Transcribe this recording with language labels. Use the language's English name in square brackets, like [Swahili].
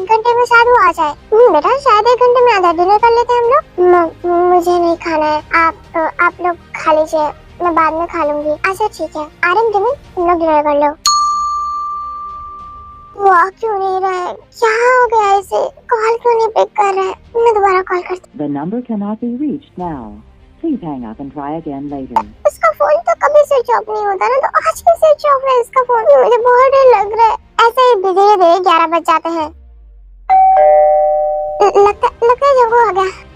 [Hindi] 1 घंटे में शायद वो आ जाए। बेटा शायद 1 घंटे में आ जाए। डिनर कर लेते हैं हम लोग। मुझे नहीं खाना है। आप लोग खा लीजिए, मैं बाद में खा लूंगी। अच्छा ठीक है। आरम जिमिन तुम लोग डिनर कर लो। वो आ क्यों नहीं रहा है? क्या हो गया इसे? कॉल क्यों नहीं पिक कर रहा है? मैं दोबारा कॉल करती। [English] The number cannot be reached now. Please hang up and try again later. [Hindi] उसका फोन तो कभी स्विच ऑफ नहीं होता ना, तो आज भी स्विच ऑफ है इसका फोन। मुझे बहुत डर लग रहा है। ऐसे ही धीरे धीरे 11 बज जाते हैं। लगता है जंगू आ गया।